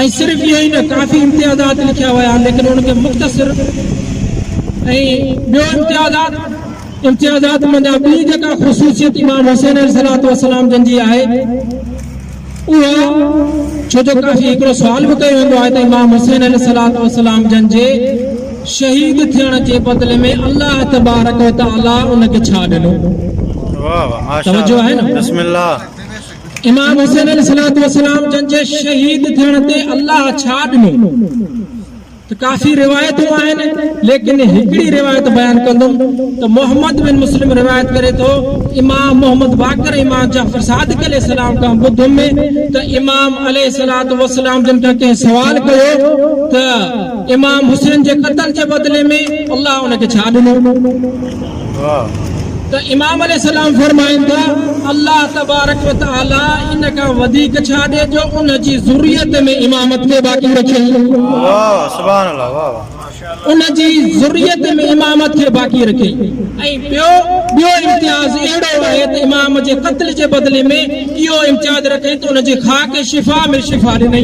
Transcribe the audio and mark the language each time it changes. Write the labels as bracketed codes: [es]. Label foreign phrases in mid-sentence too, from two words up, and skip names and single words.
[sd] ऐं सिर्फ़ इहो ई न, काफ़ी इम्तियाज़ात लिखिया विया आहिनि, लेकिन उनखे मुख़्तसिर ऐं ॿियो इम्तियाज़ात मंझां ॿी जेका ख़ुसूसियत इमाम हुसैन [ar] عليه الصلاة والسلام [sd] जन जी आहे उहा, छो जो काफ़ी हिकिड़ो सुवाल बि कयो वेंदो आहे त इमाम हुसैन अलैहिस्सलातु वस्सलाम जन जे शहीद थियण जे बदले में अल्लाह [ar] تبارك وتعالى [sd] उनखे छा ॾिनो? वाह माशा तवज्जो आहे न? बिस्मिल्लाह। इमाम हुसैन [ar] عليه الصلاة والسلام [sd] जन जे शहीद थियण ते अल्लाह छा ॾिनो? त काफ़ी रिवायतूं आहिनि, लेकिन हिकिड़ी रिवायत बयान कंदुमि त मोहम्मद बिन मुस्लिम रिवायत करे थो इमाम मोहम्मद बाक़र इमाम जाफ़र सादिक़ अलैहिस्सलाम खां ॿुधुम में त इमाम [ar] عليه الصلاة والسلام [sd] जन खां कंहिं सवाल कयो त इमाम हुसैन जे क़त्ल जे बदले में अल्लाह उनखे छा ॾिनो? वाह। त इमाम अलैहिस्सलाम फरमाइनि था अल्लाह [ar] تبارك وتعالى [sd] इन खां वधीक छा ॾे जो उन जी ज़ुर्रियत में इमामत खे बाक़ी रखे। वाह [ar] سبحان الله [sd] वाह। उन जी ज़ुर्रियत में इमामत खे बाक़ी रखे। ऐं ॿियो इम्तियाज़ अहिड़ो आहे त इमाम जे क़त्ल जे बदले में इहो इम्तियाज़ रखे त उन जी ख़ाक शिफ़ा में शिफ़ा ॾिनई।